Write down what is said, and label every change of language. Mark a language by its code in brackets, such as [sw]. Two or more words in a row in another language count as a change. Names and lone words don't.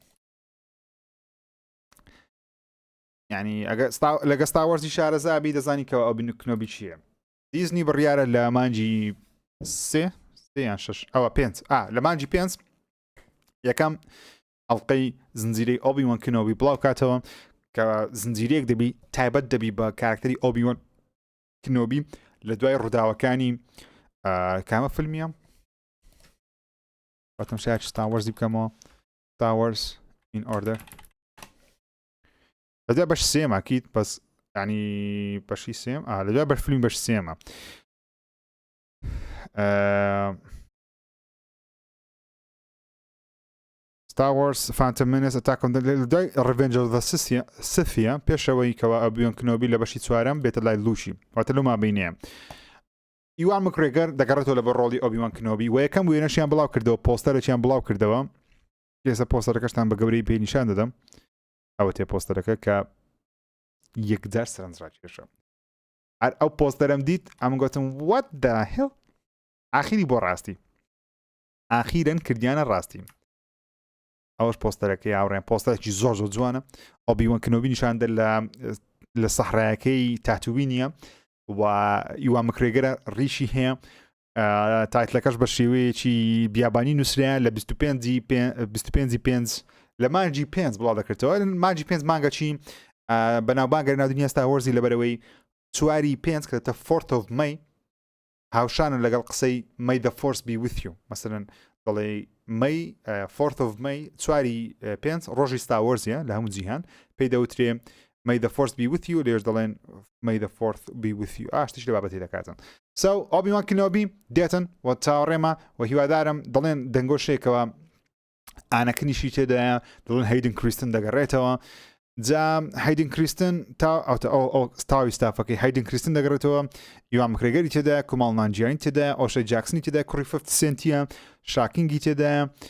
[ckb] یعنی لەگە ستار وەرزی شارەزابی دەزانی کە ئۆبی کنۆبی چییە دیزنی بڕیارە لە مانجی 3 یان 6 ئەوە 5 لە مانجی 5 یەکەم ئەڵلقەی زنجیرەی ئۆبی-وان کنۆبی بڵاو کاتەوە کە زنجیرەیەک دەبی تایبەت دەبی بە کارکتەری ئۆبی-وان کنۆبی لە دوای ڕووداوەکانی کامە فیلمیە بەتەم شاید ستار وەرزی بکەمەوە ستار وەرز این ئۆردەر لە دوای بەش سێمە کیت بەس ینی بەشی سێم لە دوای بەش فیلمی بەش سێمە Star Wars Phantom Menace Attack on the Revenge of the Sith پێشەوەی کەەوە ئۆبی-وان کنۆبی لە بەشی چوارەم بێتە لای لوشی واتە لەو مابینەیە ئیوان مکرێگەر دەگەڕێتەوە لە بە ڕۆڵی ئۆبی-وان کنۆبی و یەکەم وێنەشیان بڵاو کردەوە پۆستەرێکیان بڵاو کردەوە ئێستا پۆستەرەکەشتان بە گەورەی پێی نیشان دەدەم ئەوە تێ پۆستەرەکە کە یەکجار سەرنجڕا کێشە ئەو پۆستەرەم دیت ئەم گوتم [en] what the hell [ckb] ئاخیری بۆ ڕاستی ئاخیرەن کردیانە ڕاستی ئەوەش پۆستەرەکەی هاوڕێن پۆستەرێکی زۆر جوانە ئۆبی-وان کنۆبی نیشاندە لە سەحرایەکەی تاتوینیە و ئیوان مکرێگەرە ڕیشی هەیە تایتلەکەش بە شێوەیەکی بیابانی نووسرایە لە 25 لە مانجی 5 بڵاو دەکرێتەوە مانجی 5 مانگە چی بەناوبانگە ناودنیا ستار وەرزی لەبەرەوەی چواری 5 کە [en] 4 of May [ckb] هاوشانە لەگەڵ قسەی May [en] the Force be with you [ckb] مەسەرەن دەڵێ [en] May 4 of May [ckb] چواری 5 ڕۆژی ستار وەرزیە لە هەموو جیهان پێی دەوترێ [en] May the Force be with you [ckb] لێش دەڵێن [en] May the Fourth be with you [ckb] ئاشتیش لە بابەتی دەکاتن ئۆبی-وان کنۆبی دێتن و چاوەڕێمە و هیوادارم دەڵێن دەنگۆشێکەوە ئانەکەنیشی تێدایە دەڵێن هەیدن کریستن دەگەڕێتەوە جا هەیدن کریستن تاوی ستافەکەی هەیدن کریستن دەگەڕێتەوە یوان مکرێگەری تێدایە کوماڵ نانجیانی تێدایە ئۆشەی جاکسنی تێدای کوڕی 50 سنتیە شاکینگی تێدایە